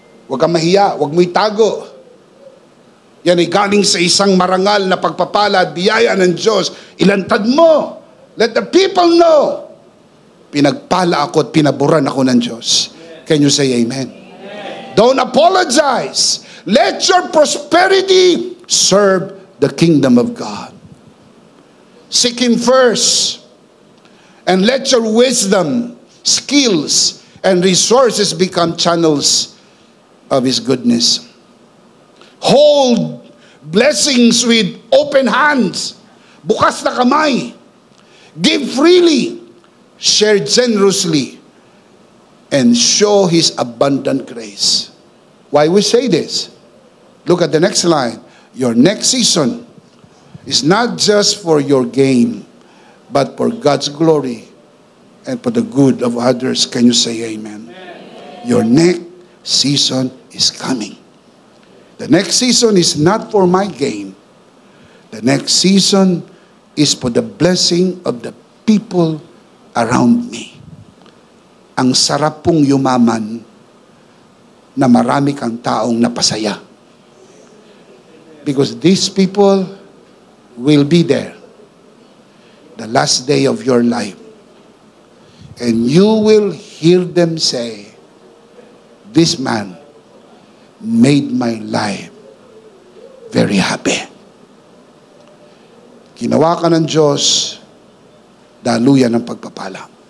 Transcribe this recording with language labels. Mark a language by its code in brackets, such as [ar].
[tl] Huwag kang mahiya, huwag mo itago. Yan ay galing sa isang marangal na pagpapala at biyaya ng Diyos. Ilantad mo. [en] Let the people know. [tl] Pinagpala ako at pinaburan ako ng Diyos. [en] Can you say amen? Amen. Don't apologize. Let your prosperity serve the kingdom of God. Seek Him first. And let your wisdom, skills, and resources become channels of His goodness. Hold blessings with open hands. [tl] Bukas na kamay. [en] Give freely. Share generously. And show His abundant grace. Why we say this? Look at the next line. Your next season is not just for your gain, but for God's glory and for the good of others. Can you say amen? Amen. Your next season is coming. The next season is not for my gain. The next season is for the blessing of the people around me. [tl] Ang sarap pong yumaman na marami kang taong napasaya. [en] Because these people will be there the last day of your life. And you will hear them say, this man made my life very happy. [tl] Ginawa ka ng Diyos, daluyan ng pagpapala.